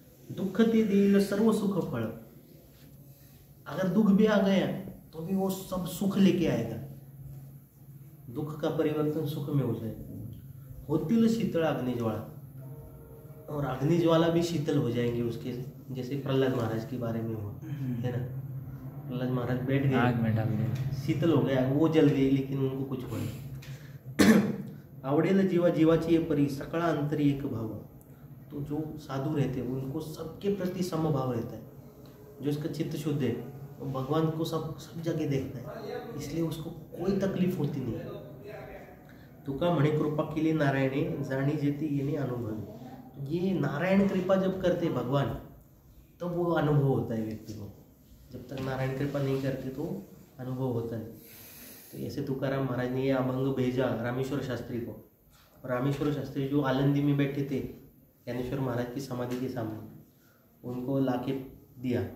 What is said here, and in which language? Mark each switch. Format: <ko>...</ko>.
<mr>दुख ते देईल सर्व सुख फल।</mr> <hi>अगर दुख भी आ गया तो भी वो सब सुख लेके आएगा, दुख का परिवर्तन सुख में हो जाएगा।</hi> <mr>होतील शीतल अग्निज्वाला,</mr> <hi>और अग्निज्वाला भी शीतल हो जाएंगे उसके, जैसे प्रहलाद महाराज के बारे में हुआ है ना। प्रहलाद महाराज बैठ गए, आग में डाल दिया, शीतल हो गया, वो जल गई लेकिन उनको कुछ हुआ नहीं।</hi> <mr>आवडेल जीवा जीवाची ये परी सकळा अंतरी एक भाव।</mr> <hi>तो जो साधु रहते हैं उनको सबके प्रति समभाव रहता है। जो इसका चित्त शुद्ध है वो भगवान को सब जगह देखता है, इसलिए उसको कोई तकलीफ होती नहीं।</hi> <mr>तुका म्हणे कृपा केली नारायणे जाणी जेती येणे अनुभवी।</mr> <hi>ये नारायण कृपा जब करते भगवान तब तो वो अनुभव होता है व्यक्ति को। जब तक नारायण कृपा नहीं करते तो अनुभव होता है। तो ऐसे तुकाराम महाराज ने ये अभंग भेजा रामेश्वर शास्त्री को। और रामेश्वर शास्त्री जो आलंदी में बैठे थे ज्ञानेश्वर महाराज की समाधि के सामने, उनको लाके दिया।</hi>